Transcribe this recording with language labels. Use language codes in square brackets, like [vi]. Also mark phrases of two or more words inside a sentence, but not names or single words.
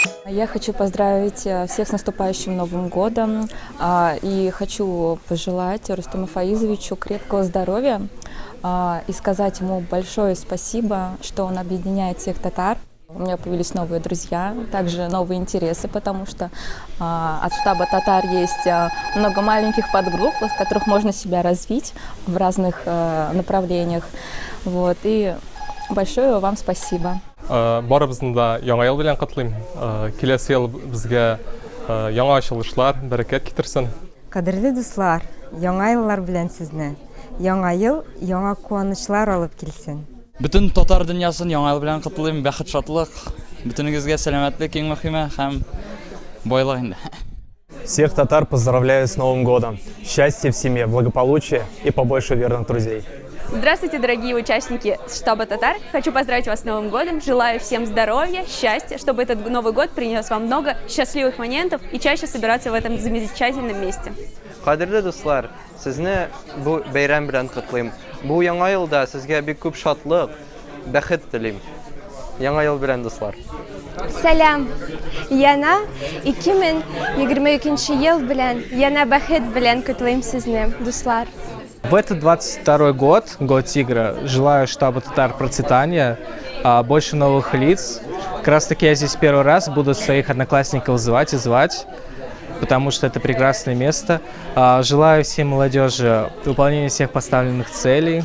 [ru] Я хочу поздравить всех с наступающим Новым годом и хочу пожелать Рустему Фаизовичу крепкого здоровья и сказать ему большое спасибо, что он объединяет всех татар. У меня появились новые друзья, также новые интересы, потому что от штаба татар есть много маленьких подгрупп, в которых можно себя развить в разных направлениях. Вот. И большое вам спасибо. [tt] Барыбыздың да яңа ел белән котлыйм. Киләсе ел безгә яңа ачылышлар, бәрәкәт китерсен. Кадерле дуслар, яңа еллар белән сезне. Яңа ел яңа куанычлар алып килсен. Bütün татар дөньясын яңа ел белән котлыйм. Бәхет, шатлык, бүтенегезгә сәламәтлек иң мөһиме һәм байлык инде. [ru] Всех татар поздравляю с Новым годом. Счастья в семье, благополучия и побольше верных друзей. Здравствуйте, дорогие участники штаба татар. Хочу поздравить вас с Новым годом. Желаю всем здоровья, счастья, чтобы этот Новый год принес вам много счастливых моментов и чаще собираться в этом замечательном месте. [tt] Кадерле дуслар, сезне бу бәйрәм белән котлыйм. Бу яңа елда сезгә бик күп шатлык, бәхет телим. Яңа ел белән дуслар. Сәлам. Яна 2022 ел белән, яна бәхет белән котлыйм сезне, дуслар. [ru] В этот 22 год, год тигра, желаю штабу татар процветания, больше новых лиц. Как раз таки я здесь первый раз, буду своих одноклассников звать и звать, потому что это прекрасное место. Желаю всей молодежи выполнения всех поставленных целей.